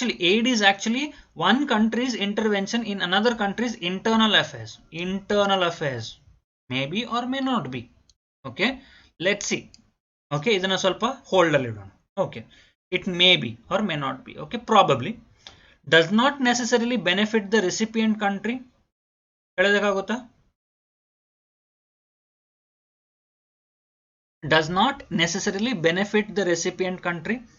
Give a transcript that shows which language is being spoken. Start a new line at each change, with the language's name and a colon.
English: aid is actually one country's intervention in another country's internal affairs. Maybe or may not be. Okay, let's see.
Kannada: Okay, ಇದನ್ನ ಸ್ವಲ್ಪ hold ಅಲ್ಲಿ ಇಡೋಣ.
English: Okay, it may be or may not be. Okay, probably does not necessarily benefit the recipient country.
Kannada: ಹೇಳೋದಕ್ಕಾಗುತ್ತಾ?
English: does not necessarily benefit the recipient country.